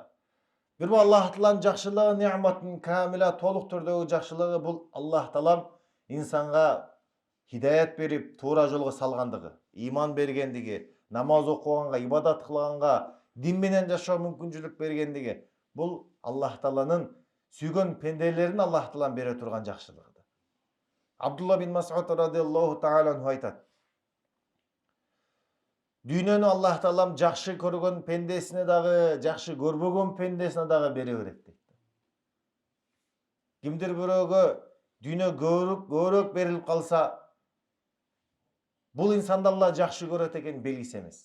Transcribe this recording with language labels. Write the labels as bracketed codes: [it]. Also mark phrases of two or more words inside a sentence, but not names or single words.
[ky] Бир Аллах Тааланын жакшылыгы [ar] نعمة كاملة, [ky] толук түрдөгү жакшылыгы бул Аллах Таалам инсанга хидаят берип, туура жолго салгандыгы, иман бергендиги, намаз окуганга, ибадат кылганга, дин менен жашоо мүмкүнчүлүк бергендиги. Бул Аллах Тааланын сүйгөн пенделерин Аллах Таалам бере турган жакшылыгы. Абдулла бин Мас'уд [ar] رضي الله تعالى عنه [ky] айтат. Дүйнөнү Аллах таалам жакшы көргөн пендесине дагы, жакшы көрбөгөн пендесине дагы бере берет дейт. Кимдир бирөөгө дүйнө көбүрөөк берилип калса, бул инсанды Алла жакшы көрөт экен белгиси эмес.